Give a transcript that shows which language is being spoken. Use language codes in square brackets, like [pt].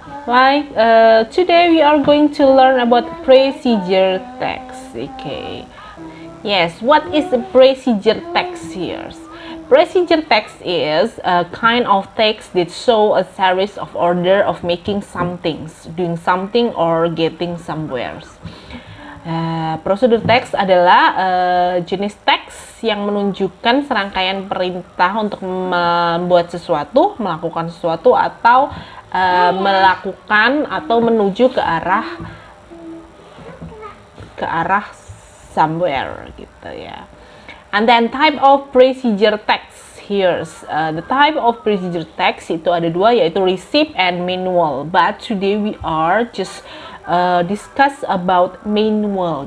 [en] Like today we are going to learn about procedure text. Okay. Yes, what is a procedure text here? Procedure text is a kind of text that show a series of order of making something, doing something, or getting somewhere. [id] Prosedur teks adalah jenis teks yang menunjukkan serangkaian perintah untuk membuat sesuatu, melakukan sesuatu, atau melakukan atau menuju ke arah somewhere gitu ya. [en] And then type of procedure text here. The type of procedure text [id] itu ada dua, yaitu [en] receipt and manual. But today we are just discuss about manual.